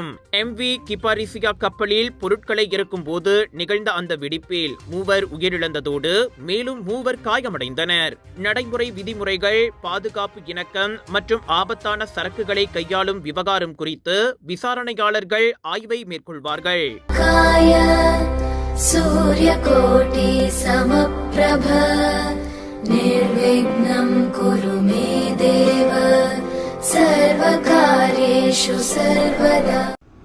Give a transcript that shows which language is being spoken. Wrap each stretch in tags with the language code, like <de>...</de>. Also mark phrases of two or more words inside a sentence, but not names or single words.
<ta>MV கிபாரிசியா கப்பலில் பொருட்களை இறக்கும் போது நிகழ்ந்த அந்த வெடிப்பில் 3 உயிரிழந்ததோடு மேலும் 3 காயமடைந்தனர். நடைமுறை விதிமுறைகள், பாதுகாப்பு இணக்கம் மற்றும் ஆபத்தான சரக்குகளை கையாளும் விவகாரம் குறித்து விசாரணையாளர்கள் ஆய்வை மேற்கொள்வார்கள்.</ta> <sa>सूर्यकोटि समप्रभ निर्विघ्नं कुरु मे देव सर्वकार्येषु सर्वदा।</sa>